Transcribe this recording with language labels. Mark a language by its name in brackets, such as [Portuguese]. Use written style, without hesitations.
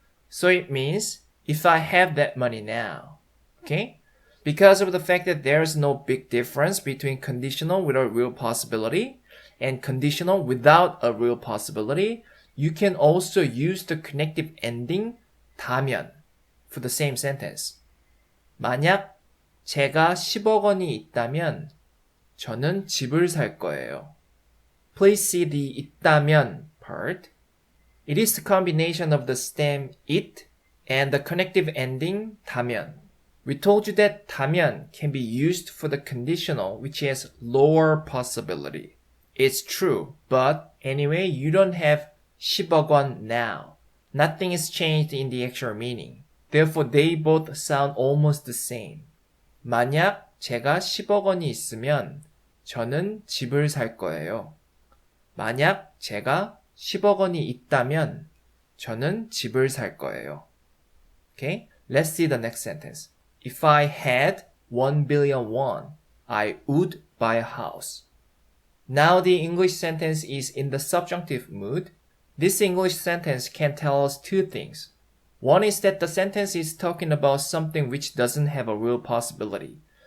[English] So it means if I have that money now. Okay? Because of the fact that there is no big difference between conditional with a real possibility and conditional without a real possibility, you can also use the connective ending 다면 for the same sentence. [Korean] 만약 제가 10억 원이 있다면 저는 집을 살 거예요. [English] Please see the 있다면 part. It is the combination of the stem it and the connective ending 다면. We told you that 다면 can be used for the conditional which has lower possibility. It's true, but anyway, you don't have 10억 원 now. Nothing is changed in the actual meaning. Therefore, they both sound almost the same. [Korean] 만약 제가 10억 원이 있으면 저는 집을 살 거예요. 만약 제가 10억 원이 있다면 저는 집을 살 거예요. [English] Okay, let's see the next sentence. If I had 1 billion won, I would buy a house. Now the English sentence is in the subjunctive mood. This English sentence can tell us two things. One is that the sentence is talking about something which doesn't have a real possibility.